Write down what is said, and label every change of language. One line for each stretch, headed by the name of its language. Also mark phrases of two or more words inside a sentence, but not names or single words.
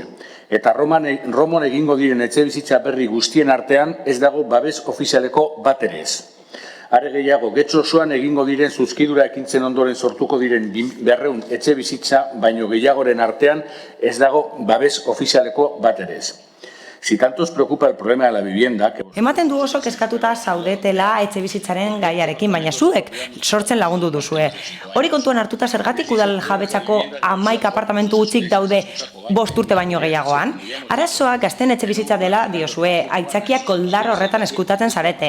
Basque: Eta Romon egingo diren etxe bizitza berri guztien artean ez dago babes ofizialeko bat ere ez. Are gehiago, getxo osoan egingo diren zuzkidura ekintzen ondoren sortuko diren 200 etxe bizitza, baino gehiagoren artean ez dago babes ofizialeko bat ere ez.
Spanish: Si tanto os preocupa el problema de la vivienda...
Basque: Ematen du oso kezkatuta zaudetela etxe bizitzaren gaiarekin, baina zuek sortzen lagundu duzue. Hori kontuan hartuta zergatik udal jabetzako 11 apartamentu utzik daude 5 urte baino gehiagoan. Arazoa gazten etxe bizitza dela diozue, aitzakiak koldar horretan eskutatzen zarete.